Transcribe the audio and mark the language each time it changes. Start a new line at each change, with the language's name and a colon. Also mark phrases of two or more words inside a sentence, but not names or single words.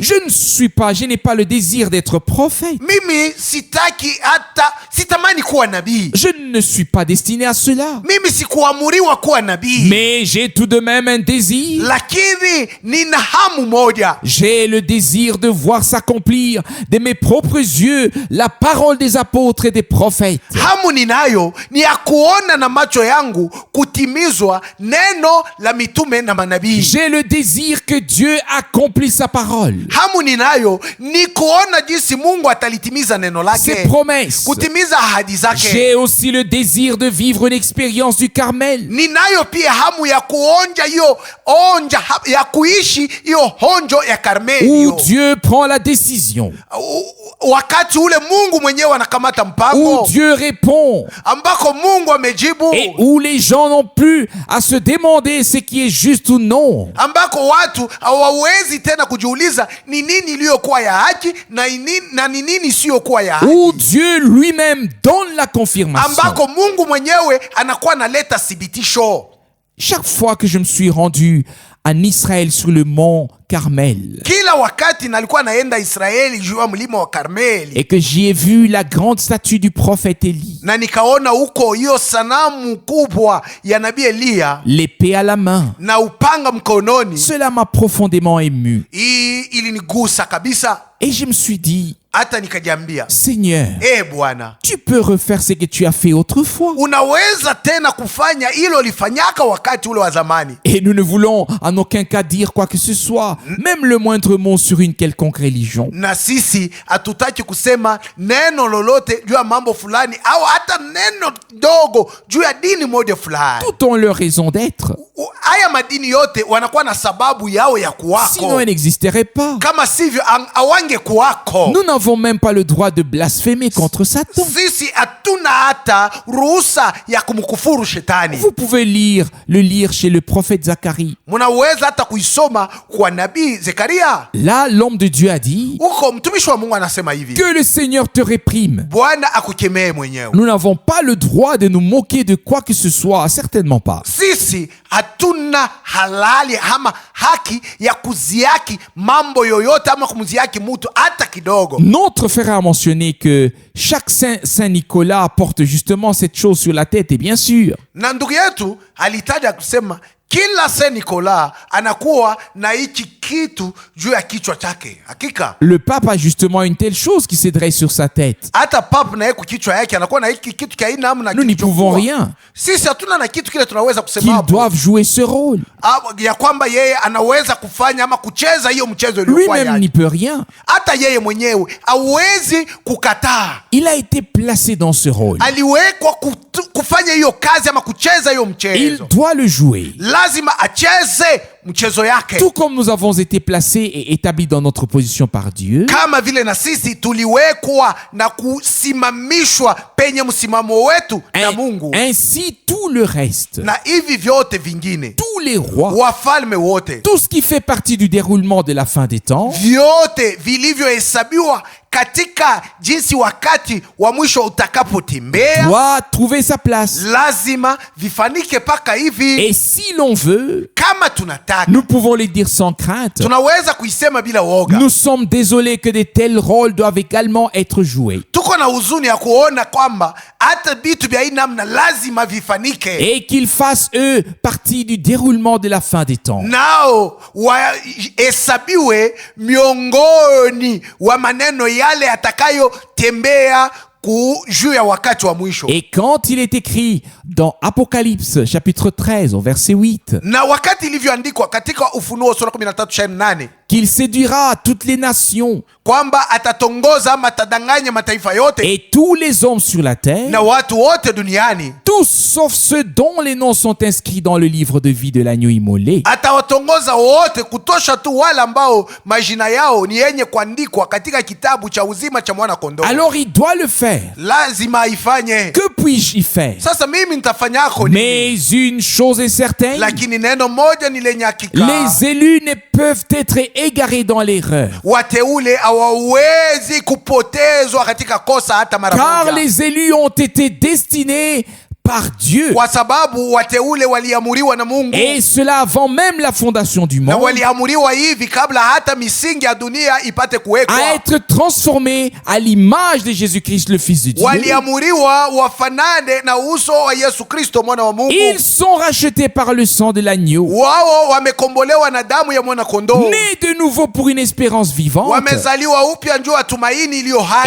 French: Je n'ai pas le désir d'être prophète.
Swahili: Mimi sitamani kuwa nabii.
French: Je ne suis pas destiné à cela.
Swahili: Mimi sikuamuriwa kuwa nabii.
French: Mais j'ai tout de même un désir.
Swahili: Lakini nina hamu moja.
French: J'ai le désir de voir s'accomplir de mes propres yeux la parole des apôtres et des prophètes.
Swahili: Hamu ninayo ni ya kuona na macho yangu kutimizwa neno la mitume na manabii.
French: J'ai le désir que Dieu accomplisse sa parole,
Swahili: Hamu ninayo ni kuona jinsi Mungu atalitimiza neno
French: ses
Swahili: lake,
French: promesses.
Swahili: kutimiza ahadi zake.
French: J'ai aussi le désir de vivre une expérience du Carmel,
Swahili: Ninayo pia hamu ya kuonja ya kuishi hiyo honjo ya Karmeli,
French: où Dieu prend la décision,
Swahili: wakati ule Mungu mwenyewe anakamata mpango,
French: où Dieu répond
Swahili: ambako Mungu amejibu,
French: et où les gens n'ont plus à se demander ce qui est juste ou non.
Swahili: ambako watu hawawezi tena kujiuliza ni nini iliyokuwa ya haki na ni nini isiyokuwa ya haki,
French: Où Dieu lui-même donne la confirmation.
Swahili: ambako Mungu mwenyewe anakuwa analeta thibitisho.
French: Chaque fois que je me suis rendu en Israël sur le mont Carmel
Swahili: Kila wakati nalikuwa naenda Israeli juu ya mlima wa Karmeli,
French: et que j'y ai vu la grande statue du prophète Élie,
Swahili: na nikaona huko hiyo sanamu kubwa ya nabii Eliya
French: l'épée à la main,
Swahili: na upanga mkononi,
French: cela m'a profondément ému.
Swahili: hii ilinigusa kabisa.
French: Et je me suis dit,
Swahili: Hata nikajiambia,
French: Seigneur,
Swahili: Bwana,
French: tu peux refaire ce que tu as fait autrefois.
Swahili: unaweza tena kufanya hilo lifanyaka wakati ule wa zamani.
French: Et nous ne voulons en aucun cas dire quoi que ce soit, même le moindre mot sur une quelconque religion.
Swahili: Na sisi hatutaki kusema neno lolote juu ya mambo fulani au hata neno dogo juu ya dini moja fulani.
French: Toutes ont leur raison d'être.
Swahili: Haya madini yote wanakuwa na sababu yao ya kuwako,
French: Sinon, elles n'existeraient pas.
Swahili: kama sivyo awange kuwako.
French: Nous n'avons même pas le droit de blasphémer contre Satan.
Swahili: Sisi hatuna hata ruhusa ya kumkufuru shetani.
French: Vous pouvez le lire chez le prophète Zacharie.
Swahili: Munaweza hata kuisoma kwa nabii Zekaria.
French: Là, l'homme de Dieu a dit
Swahili: Huko mtumishi wa Mungu anasema hivi,
French: que le Seigneur te réprime.
Swahili: Bwana akukemee mwenyewe.
French: Nous n'avons pas le droit de nous moquer de quoi que ce soit, certainement pas.
Swahili: Si sisi hatuna halali ama haki ya kuziaki mambo yoyote ama kumziaki mtu hata kidogo.
French: Notre frère a mentionné que chaque Saint Nicolas porte justement cette chose sur la tête, et bien sûr,
Swahili: Na ndugu yetu alitaja kusema kila Saint Nicolas anakuwa na hiki kitu juu ya kichwa chake. Hakika
French: le pape a justement une telle chose qui se dresse sur sa tête.
Swahili: hata papa na yeye kwa kichwa yake anakuwa na hiki kitu kia aina namna.
French: Nous n'y pouvons rien,
Swahili: Sisi hatuna na kitu kile tunaweza kusema
French: qu'ils
Swahili: hapo
French: doivent jouer ce rôle.
Swahili: ya kwamba yeye anaweza kufanya ama kucheza hiyo mchezo iliyokuwa
French: Lui-même
Swahili: yake.
French: n'y peut rien.
Swahili: Hata yeye mwenyewe hawezi kukataa.
French: Il a été placé dans ce rôle.
Swahili: Aliwekwa kufanya hiyo kazi ama kucheza hiyo
French: Il
Swahili: mchezo.
French: doit le jouer.
Swahili: Lazima acheze mchezo yake.
French: Tout comme nous avons été placés et établis dans notre position par Dieu,
Swahili: Kama vile na sisi tuliwekwa na kusimamishwa penye msimamo wetu na Mungu.
French: ainsi tout le reste,
Swahili: Na hivi vyote vingine,
French: tous les rois,
Swahili: wafalme wote,
French: tout ce qui fait partie du déroulement de la fin des temps,
Swahili: vyote vilivyohesabiwa katika jinsi wakati wa mwisho utakapotembea,
French: doit trouver sa place.
Swahili: lazima vifanike paka hivi.
French: Et si l'on veut,
Swahili: Kama tunataka,
French: nous pouvons le dire sans crainte.
Swahili: tunaweza kuisema bila woga.
French: Nous sommes désolés que de tels rôles doivent également être joués.
Swahili: Tuko na huzuni ya kuona kwamba hata vitu vya hii namna lazima vifanike,
French: Et qu'ils fassent, eux, partie du déroulement de la fin des temps.
Swahili: nao wahesabiwe miongoni wa maneno yale yatakayotembea juu ya wakati wa mwisho.
French: Et quand il est écrit dans Apocalypse chapitre 13 au verset 8
Swahili: Na wakati ilivyoandikwa katika Ufunuo sura 13:8
French: qu'il séduira toutes les nations
Swahili: kwamba atatongoza ama atadanganya mataifa yote
French: et tous les hommes sur la terre,
Swahili: na watu wote duniani,
French: tous sauf ceux dont les noms sont inscrits dans le livre de vie de l'agneau immolé.
Swahili: atawatongoza wote kutosha tu wale ambao majina yao ni yenye kuandikwa katika kitabu cha uzima cha mwana kondoo.
French: Alors il doit le faire.
Swahili: Lazima aifanye.
French: Que puis-je y faire?
Swahili: Sasa mimi nitafanyako nini?
French: Mais une chose est certaine,
Swahili: Lakini neno moja ni lenye hakika,
French: les élus ne peuvent être égarés dans l'erreur.
Swahili: wateule hawawezi kupotezwa katika kosa hata mara
French: Car
Swahili: moja,
French: les élus ont été destinés par Dieu.
Swahili: kwa sababu wateule waliamuriwa na Mungu,
French: Et cela avant même la fondation du
Swahili: na
French: monde,
Swahili: waliamuriwa hivi kabla hata misingi ya dunia ipate kuwekwa.
French: à être transformés à l'image de Jésus-Christ, le Fils de Dieu.
Swahili: Waliamuriwa wafanane na uso wa Yesu Kristo mwana wa Mungu.
French: Ils sont rachetés par le sang de l'agneau,
Swahili: Wao wamekombolewa na damu ya mwana kondoo,
French: nés de nouveau pour une espérance vivante,
Swahili: wamezaliwa upya njoo ya tumaini iliyo hai,